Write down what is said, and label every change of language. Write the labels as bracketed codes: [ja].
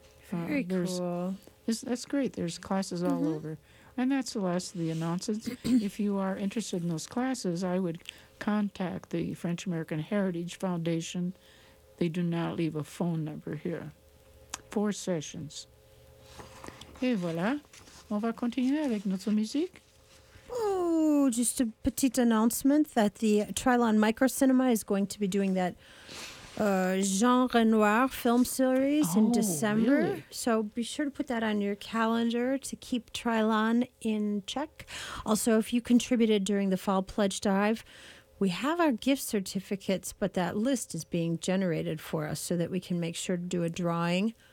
[en] Very cool. That's great. There's classes all over. And that's the last of the announcements. If you are interested in those classes, I would contact the French American Heritage Foundation. They do not leave a phone number here. Four sessions. [fr] Et voilà, on va continuer avec notre musique. [en] Oh, just a petit announcement that the Trilon Micro Cinema is going to be doing that Jean Renoir film series in December. Really? So be sure to put that on your calendar to keep Trilon in check. Also, if you contributed during the fall pledge drive, we have our gift certificates, but that list is being generated for us so that we can make sure to do a drawing.